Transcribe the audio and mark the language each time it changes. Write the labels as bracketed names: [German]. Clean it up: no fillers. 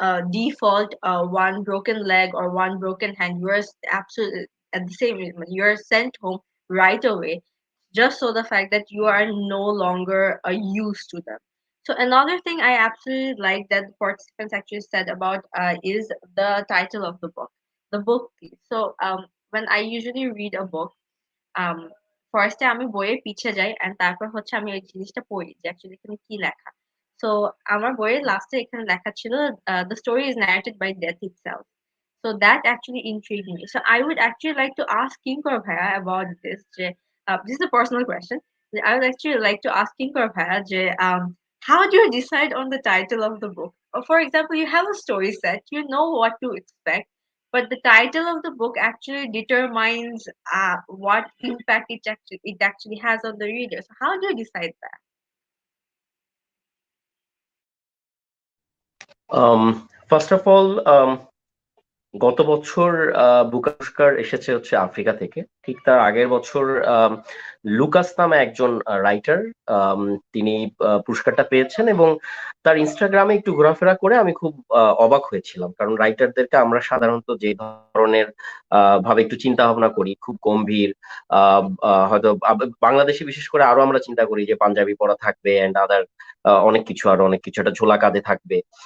[English] default, one broken leg or one broken hand, you are absolutely at the same moment, you are sent home right away, just so the fact that you are no longer used to them. So another thing I absolutely like that the participants actually said about is the title of the book, the book thief. So when I usually read a book, [Bangla] um ফার্স্টে আমি বইয়ের পিছে যাই and তারপর হচ্ছে আমি ওই জিনিসটা পড়ি যে অ্যাকচুয়ালি এখানে কি লেখা। সো আমার বইয়ের লাস্টে এখানে লেখা ছিল [English] the story is narrated by death itself. So that actually intrigued me. So I would actually like to ask Kinkor Bhaiya about this. This is a personal question. I would actually like to ask Kinkor Bhaiya, how do you decide on the title of the book? Or for example, you have a story set, you know what to expect, but the title of the book actually determines what impact it actually has on the reader. So how do you decide that? [Bangla] First of all, গত বছর Booker পুরস্কার এসেছে হচ্ছে Africa থেকে। ঠিক তার আগের বছর লুকাস নামে একজন রাইটার, তিনি পুরস্কারটা পেয়েছেন, এবং তার ইনস্টাগ্রামে একটু ঘোরাফেরা করে আমি খুব অবাক হয়েছিলাম, কারণ রাইটারদেরকে আমরা সাধারণত যে ধরনের ভাবে একটু চিন্তা ভাবনা করি, খুব গম্ভীর, হয়তো বাংলাদেশে বিশেষ করে আরো আমরা চিন্তা করি যে পাঞ্জাবি পরা থাকবে এন্ড আদার অনেক কিছু, আরো অনেক কিছু, একটা ঝোলা কাঁধে থাকবে।